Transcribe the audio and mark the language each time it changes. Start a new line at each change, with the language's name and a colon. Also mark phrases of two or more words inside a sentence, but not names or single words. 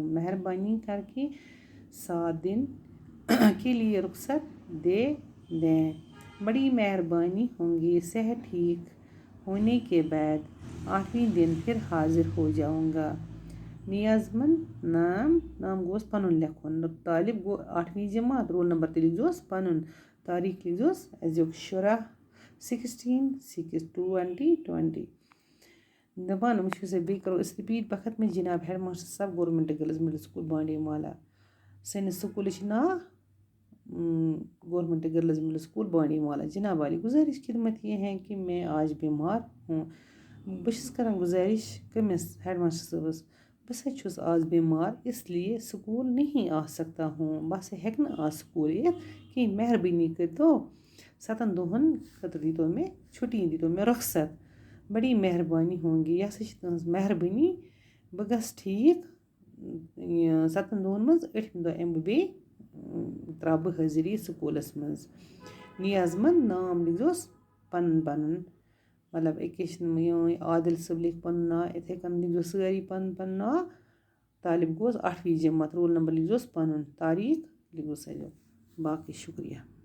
Hindi: मेहरबानी करके 7 दिन के लिए रुखसत दे दें। बड़ी मेहरबानी होगी। सेहत ठीक होने के बाद 8वें दिन फिर हाजिर हो जाऊँगा।
Kashmiri: नियाज़मंद नाम गोस पनुन लिखुन। तालिब गो 8वीं जमात,
English: roll number
Kashmiri: ते लिखोस पनुन, तारीख लिखोस अजुक 16/6/2020। दपान वुचो से बे करो इस रिपीट।
Hindi: बखत में जनाब
English: head master
Hindi: साहब गवर्नमेंट गर्ल्स मिडिल स्कूल बांडी माला।
Kashmiri: सैनिस स्कूल नाव गवर्नमेंट गर्ल्स मिडिल स्कूल बांडी माला।
Hindi: जनाब वाली, गुजारिश खिदमत ये है कि मैं आज बीमार हूँ।
Kashmiri: बस कर गुजारिश कमिस
English: head master
Kashmiri: साहबस, बस छुस आज बीमार,
Hindi: इसलिए स्कूल नहीं आ सकता हूँ।
Kashmiri: बस हेक न आज स्कूल कि मेहरबानी कर तो 7 दोहन खतर दी तो में छुट्टी दी तो में रुखसत।
Hindi: बड़ी मेहरबानी होगी।
Kashmiri: यह तुज मेहरबानी। बह गस ठीक 7 दोहन मज 8 दह अम बे त्रा बह हाजिरी स्कूलस मज। नियाज़मंद नाम लिखोस पन पन, मतलब एक आदिल सब लिख पन ना, इथे कन लिखो सारी पन पन ना। तालिब गोस 8वीं जमात,
English: roll number
Kashmiri: लिखोस पनुन, तारीख लिखोस। बाकी शुक्रिया।